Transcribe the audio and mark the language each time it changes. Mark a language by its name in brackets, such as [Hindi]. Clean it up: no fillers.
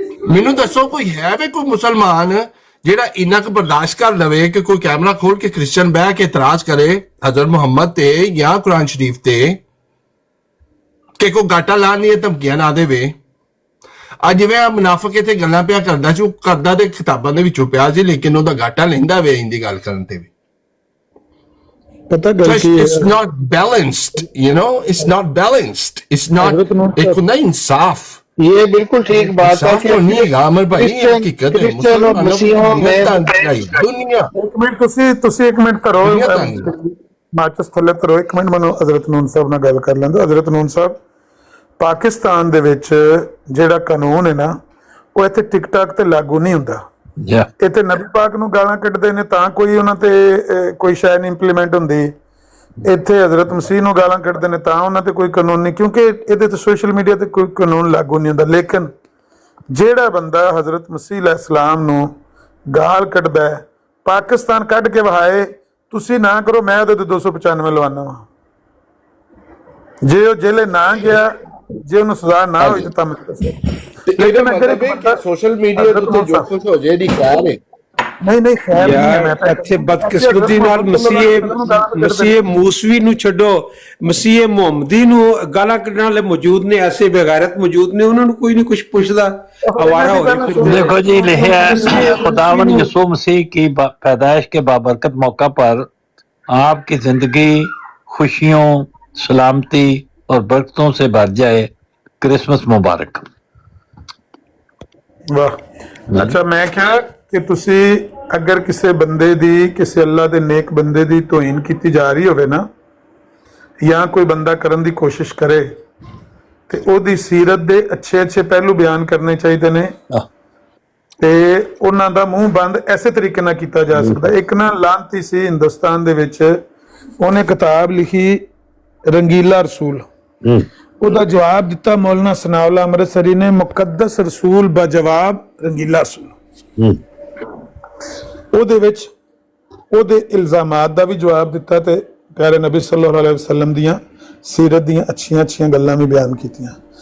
[Punjabi] ਮੈਨੂੰ ਦੱਸੋ ਕੋਈ ਹੈ ਵੀ ਕੋਈ ਮੁਸਲਮਾਨ ਜਿਹੜਾ ਇੰਨਾ ਕੁ ਬਰਦਾਸ਼ਤ ਕਰ ਲਵੇ ਕਿ ਕੋਈ ਕੈਮਰਾ ਖੋਲ ਕੇ ਕ੍ਰਿਸਚਨ ਬਹਿ ਕੇ ਇਤਰਾਜ਼ ਕਰੇ ਹਜ਼ਰਤ ਮੁਹੰਮਦ ਤੇ ਜਾਂ ਕੁਰਾਨ ਸ਼ਰੀਫ ਤੇ, ਕਿ ਕੋਈ ਗਾਟਾ ਲਾਣ ਨਹੀਂ, ਧਮਕੀਆਂ ਨਾ ਦੇਵੇ। ਅੱਜ ਜਿਵੇਂ ਆ ਮੁਨਾਫਿਕ ਇੱਥੇ ਗੱਲਾਂ ਪਿਆ ਕਰਦਾ ਸੀ, ਉਹ ਕਰਦਾ ਤੇ ਕਿਤਾਬਾਂ ਦੇ ਵਿੱਚੋਂ ਪਿਆ ਸੀ, ਲੇਕਿਨ ਉਹਦਾ ਗਾਟਾ ਲੈਂਦਾ ਵੇ ਇੰਦੀ ਗੱਲ ਕਰਨ ਤੇ ਵੀ। ਪਤਾ ਗੱਲ ਕੀ ਹੈ, [English] It's not balanced, you know, it's not balanced, it's not, [Hindi] एक ना इंसाफ। ये बिल्कुल ठीक बात है इंसाफ तो नहीं है अमर भाई, ये हकीकत है। क्रिश्चियन और मसीहों में दुनिया [Punjabi] ਇੱਕ ਮਿੰਟ ਤੁਸੀਂ ਇੱਕ ਮਿੰਟ ਕਰੋ, ਮਾਚਸ ਥੱਲੇ ਕਰੋ ਇੱਕ ਮਿੰਟ, ਮੈਨੂੰ ਹਜ਼ਰਤ ਨੂਨ ਸਾਹਿਬ ਨਾਲ ਗੱਲ ਕਰ ਲੈਂਦੇ। ਹਜ਼ਰਤ ਨੂਨ ਸਾਹਿਬ, ਪਾਕਿਸਤਾਨ ਦੇ ਵਿੱਚ ਜਿਹੜਾ ਕਾਨੂੰਨ ਹੈ ਨਾ, ਉਹ ਇੱਥੇ ਟਿਕਟਾਕ ਤੇ ਲਾਗੂ ਨਹੀਂ ਹੁੰਦਾ। ਇੱਥੇ ਨਬੀ ਪਾਕ ਨੂੰ ਗਾਲਾਂ ਕੱਢਦੇ ਨੇ ਤਾਂ ਕੋਈ ਉਹਨਾਂ ਤੇ ਕੋਈ ਸ਼ੈ ਨਹੀਂ ਇੰਪਲੀਮੈਂਟ ਹੁੰਦੀ। ਇੱਥੇ ਹਜ਼ਰਤ ਮਸੀਹ ਨੂੰ ਗਾਲਾਂ ਕੱਢਦੇ ਨੇ ਤਾਂ ਉਹਨਾਂ ਤੇ ਕੋਈ ਕਾਨੂੰਨ ਨਹੀਂ, ਕਿਉਂਕਿ ਇਹਦੇ ਤੇ ਸੋਸ਼ਲ ਮੀਡੀਆ ਤੇ ਕੋਈ ਕਾਨੂੰਨ ਲਾਗੂ ਨਹੀਂ ਹੁੰਦਾ। ਲੇਕਿਨ ਜਿਹੜਾ ਬੰਦਾ ਹਜ਼ਰਤ ਮਸੀਹ ਅਲੈਹਿਸਲਾਮ ਨੂੰ ਗਾਲ ਕੱਢਦਾ ਹੈ, ਪਾਕਿਸਤਾਨ ਕੱਢ ਕੇ ਵਹਾਏ, ਤੁਸੀਂ ਨਾ ਕਰੋ, ਮੈਂ ਉਹਦੇ ਤੇ 295 ਲਵਾਨਾ ਵਾ। ਜੇ ਉਹ ਜੇਲੇ ਨਾ ਗਿਆ, ਜੇ ਉਹਨੂੰ ਸਜ਼ਾ ਨਾ ਹੋਈ ਤਾਂ ਮੈਂ ਲੇਕਿਨ ਅਗਰ ਸੋਸ਼ਲ ਮੀਡੀਆ ਤੇ ਜੋ ਕੁਝ ਹੋ ਜੇ ਦੀ ਖੈਰ ਹੈ। ਨਹੀਂ ਖੈਰ ਨਹੀਂ ਹੈ। ਮੈਂ ਤਾਂ ਇੱਥੇ ਬਦਕਿਸਮਤੀ ਨਾਲ ਮਸੀਹ ਮੂਸਵੀ ਨੂੰ ਛੱਡੋ, ਮਸੀਹ ਮੁਹੰਮਦੀ ਨੂੰ ਗਾਲਾਂ ਕੱਢਣ ਵਾਲੇ ਮੌਜੂਦ ਨੇ, ਐਸੇ ਬੇਗੈਰਤ ਮੌਜੂਦ ਨੇ, ਉਹਨਾਂ ਨੂੰ ਕੋਈ ਨਹੀਂ ਕੁਝ ਪੁੱਛਦਾ। [Hindi] आवारा हो रही। देखो जी, लिखा है खुदावन यसू मसीह की पैदाइश के बाबरकत मौका पर आपकी जिंदगी खुशियों, सलामती और बरकतों से भर जाए। क्रिसमस मुबारक। [Punjabi] वाह, अच्छा मैं क्या कि तुसी अगर किसी बंदे दी, किसी अल्लाह दे नेक बंदे दी तोहीन की जा रही होवे ना, या कोई बंदा करन दी कोशिश करे ਤੇ ਉਹਦੀ ਸੀਰਤ ਦੇ ਅੱਛੇ ਪਹਿਲੂ ਬਿਆਨ ਕਰਨੇ ਚਾਹੀਦੇ ਨੇ, ਤੇ ਉਹਨਾਂ ਦਾ ਮੂੰਹ ਬੰਦ ਐਸੇ ਤਰੀਕੇ ਨਾਲ ਕੀਤਾ ਜਾ ਸਕਦਾ। ਇੱਕ ਨਾ ਲਾਂਤੀ ਸੀ ਹਿੰਦੁਸਤਾਨ ਦੇ ਵਿੱਚ, ਉਹਨੇ ਕਿਤਾਬ ਲਿਖੀ ਰੰਗੀਲਾ ਰਸੂਲ, ਉਹਦਾ ਜਵਾਬ ਦਿੱਤਾ ਮੌਲਾਨਾ ਸਨਾਉਲਾ ਅੰਮ੍ਰਿਤਸਰੀ ਨੇ, ਮੁਕੱਦਸ ਰਸੂਲ ਬਜਵਾਬ ਰੰਗੀਲਾ ਰਸੂਲ। ਉਹਦੇ ਵਿੱਚ ਉਹਦੇ ਇਲਜ਼ਾਮਾਤ ਦਾ ਵੀ ਜਵਾਬ ਦਿੱਤਾ ਤੇ ਪਿਆਰੇ ਨਬੀ ਸੱਲੱਲਾਹੁ ਅਲੈਹਿ ਵਸੱਲਮ ਦੀਆਂ ਸੀਰਤ ਦੀਆਂ ਅੱਛੀਆਂ ਗੱਲਾਂ ਵੀ ਬਿਆਨ ਕੀਤੀਆਂ।